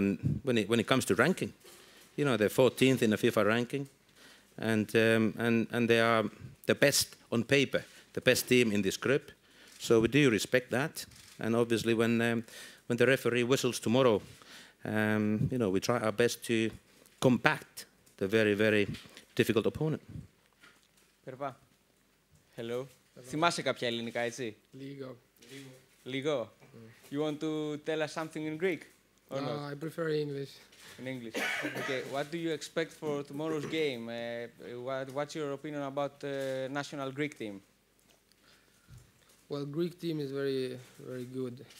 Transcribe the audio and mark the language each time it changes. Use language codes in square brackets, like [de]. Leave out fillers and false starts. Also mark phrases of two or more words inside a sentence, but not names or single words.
[en] And when it comes to ranking, you know, they're 14th in the FIFA ranking, and they are the best on paper, the best team in this group. So we do respect that, and obviously when the referee whistles tomorrow, you know, we try our best to compact the very, very difficult opponent. [el] Περπά. Hello. Θυμάσαι κάποια ελληνικά, έτσι? Λίγο. [en] You want to tell us something in Greek? Or No, not? I prefer English. In English. Okay. What do you expect for tomorrow's game? What's your opinion about the national Greek team? Well, Greek team is very, very good.